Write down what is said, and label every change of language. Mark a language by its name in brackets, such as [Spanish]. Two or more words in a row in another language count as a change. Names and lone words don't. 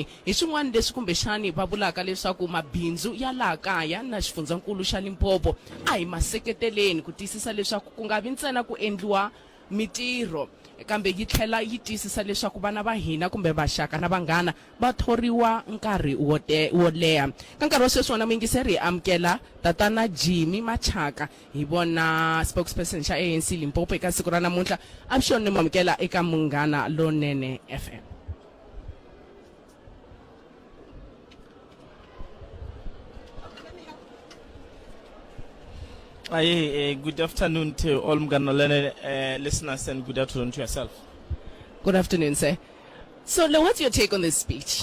[Tsonga] Hi swin'wana leswi kumbexani va vulaka leswaku mabindzu ya laha kaya na xifundzeninkulu xa Limpopo a hi maseketeleni ku tiyisisa leswaku ku nga vi ntsena ku endliwa mitirho kambe yi tlhela yi tiyisisa leswaku vana va hina kumbe vaxaka na vanghana va thoriwa nkarhi wo leha. Ka nkarhi wa sweswi wona muyingiseri hi amukela tatana Jimmy Machaka hi vona spokesperson xa ANC Limpopo eka siku ra namuntlha. Avuxeni ni mamukela eka Munghana Lonene FM. [English] Good afternoon to all Mganolene listeners and good afternoon to yourself. Good afternoon, sir. So, what's your take on this speech?